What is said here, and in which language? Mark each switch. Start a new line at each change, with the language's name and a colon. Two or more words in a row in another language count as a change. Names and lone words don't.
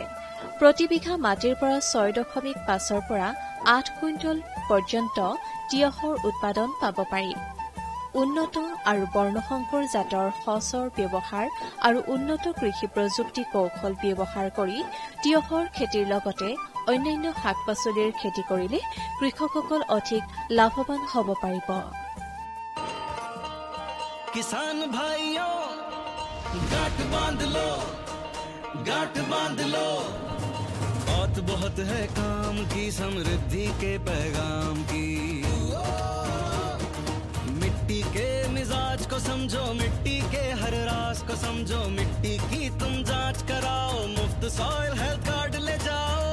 Assamese: প্ৰতি বিঘা মাটিৰ পৰা 6.5 পৰা 8 কুইণ্টল পৰ্যন্ত তিয়হৰ উৎপাদন পাব পাৰি। উন্নত আৰু বৰ্ণসংকৰ জাতৰ সচৰ ব্যৱহাৰ আৰু উন্নত কৃষি প্ৰযুক্তি কৌশল ব্যৱহাৰ কৰি তিয়হৰ খেতিৰ লগতে অন্যান্য শাক পাচলিৰ খেতি কৰিলে কৃষকসকল অধিক লাভৱান হ'ব পাৰিব।
Hindi: किसान भाइयों गांठ बांध लो, गांठ बांध लो, बहुत है काम की समृद्धि के पैगाम की। मिट्टी के मिजाज को समझो, मिट्टी के हर राज को समझो, मिट्टी की तुम जांच कराओ, मुफ्त सॉइल हेल्थ कार्ड ले जाओ।